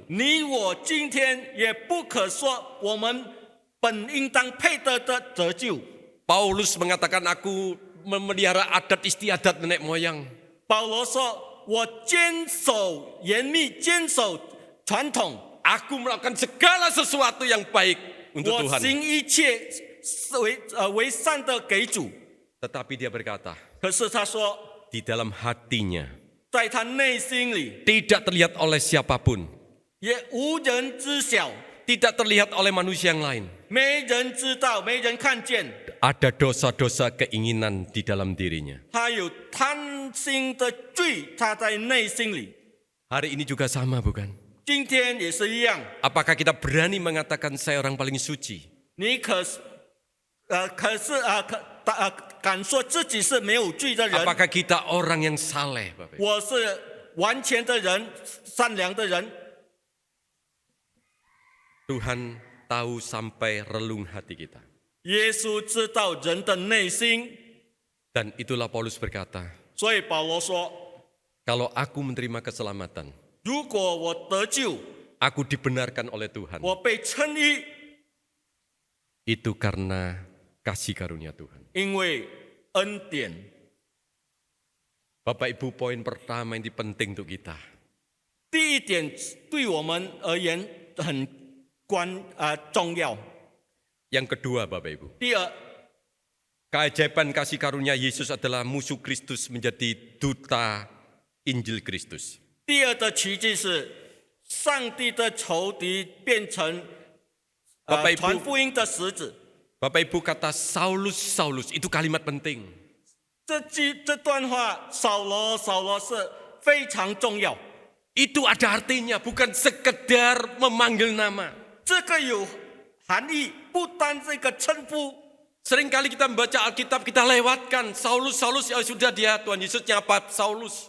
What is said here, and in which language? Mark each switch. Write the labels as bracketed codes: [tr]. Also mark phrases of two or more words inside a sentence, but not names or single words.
[zh] 你我今天也不可说我们本应当配得的得救。 [id] Paulus mengatakan aku memelihara adat istiadat nenek moyang. [zh] 保罗说：“我坚守严密，坚守传统， [id] Aku melakukan segala sesuatu yang baik untuk [zh] 我 [id] Tuhan. [zh] 行一切为善的给主。 [id] Tetapi dia berkata, [zh] 可是他说， [id] di dalam hatinya [zh] 在他内心里 [id] tidak terlihat oleh siapapun, [zh] 也无人知晓， [id] tidak terlihat oleh manusia yang lain. [zh] 没人知道，没人看见。 [id] Ada dosa-dosa keinginan di dalam dirinya. [zh] 他有贪心的罪，他在内心里。 [id] Hari ini juga sama, bukan? [zh] 今天也是一样， [id] Apakah kita berani mengatakan saya orang paling suci? [zh] 你敢说自己是没有罪的人？ [id] Apakah kita orang yang saleh, Bapak Ibu? [zh] 我是完全的人，善良的人。 [id] Tuhan tahu sampai relung hati kita. [zh] 耶稣知道人的内心， [id] Dan itulah Paulus berkata, [zh] 所以保罗说， [id] kalau aku menerima keselamatan, [zh] 如果我得救， [id] aku dibenarkan oleh Tuhan. [zh] 我被称义， [id] Itu karena kasih karunia Tuhan. [zh] 因为恩典。 [id] Bapak Ibu, poin pertama yang penting untuk kita. [zh] 第一点对我们而言很重要。 [id] Yang kedua, Bapak Ibu, [zh] 第二， [id] keajaiban kasih karunia Yesus adalah musuh Kristus menjadi duta Injil Kristus. [zh] 第二的奇迹是，上帝的仇敌变成 [id] Bapak Ibu [zh] 传福音的使者。 [id] Bapak Ibu, kata Saulus itu kalimat penting. [zh] 这段话，扫罗是非常重要。 [id] Itu ada artinya, bukan sekedar memanggil nama. [zh] 这个有含义，不单这个称呼。 [id] Seringkali kita membaca Alkitab, kita lewatkan Saulus, ya sudah dia Tuhan Yesus nyapa Saulus.